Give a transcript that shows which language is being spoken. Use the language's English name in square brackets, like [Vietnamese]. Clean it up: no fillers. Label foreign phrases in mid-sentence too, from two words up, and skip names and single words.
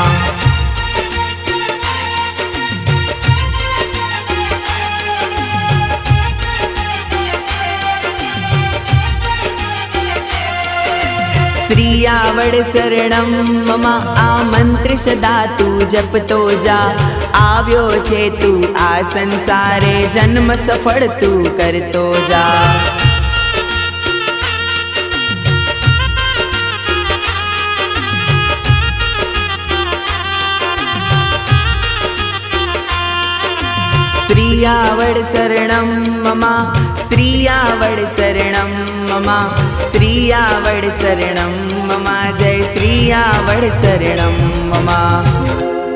[Sanskrit] श्रियावड शरणं मम [Gujarati] આ મંત્ર સદા તું જપતો જા આવ્યો છે તું આ સંસારે જન્મ સફળ તું કરતો જા [Sanskrit] श्रियावड शरणं मम श्रियावड शरणं मम श्रियावड शरणं मम जय श्रियावड शरणं मम